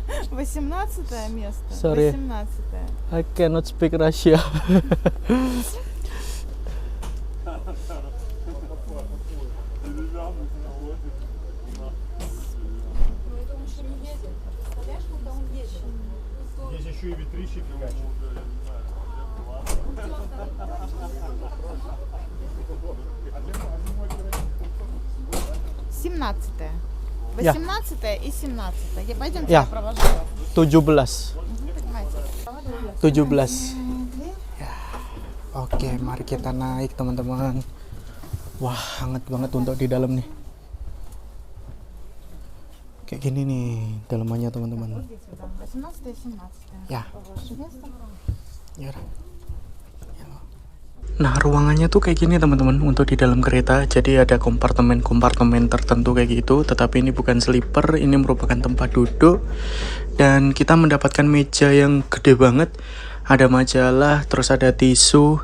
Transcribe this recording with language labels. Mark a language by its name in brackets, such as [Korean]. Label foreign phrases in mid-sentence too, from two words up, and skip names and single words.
[Russian] 18 место. [English] Sorry. 18. I cannot speak Russia. [Russian] Здесь еще и ветрищик скачет. 17. [Indonesian] Ya. [Russian] 18 и 17. Пойдемте, [Indonesian] Ya. [Russian] я провожу вас. 17. Поднимайте. 17. [Indonesian] Ya. Oke, mari kita naik teman-teman. Wah, hangat banget untuk di dalam nih. Kayak gini nih dalamannya teman-teman. [Russian] 18 и 17. [Indonesian] Ya. [Russian] Ваше место. [Indonesian] Ya. Nah, ruangannya tuh kayak gini teman-teman untuk di dalam kereta. Jadi ada kompartemen-kompartemen tertentu kayak gitu. Tetapi ini bukan sleeper, ini merupakan tempat duduk. Dan kita mendapatkan meja yang gede banget. Ada majalah, terus ada tisu.